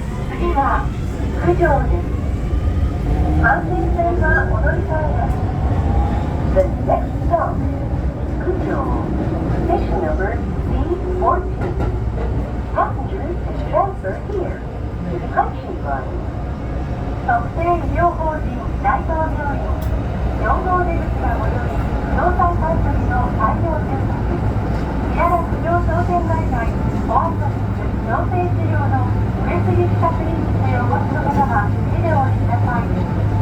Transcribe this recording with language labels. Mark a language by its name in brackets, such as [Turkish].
[Japanese] 次は九条です。阪神線はお乗り換えです。 [English] The next stop is Kujo, station number C14. Passengers can transfer here to the Kujou line. [Japanese] 特定医療法人大東病院4号出口が最寄り不動産買取の開業住宅稲田九条商店街内ホワイトシス矯正治療の上杉歯科クリニックへお越しの方は次でお降りください。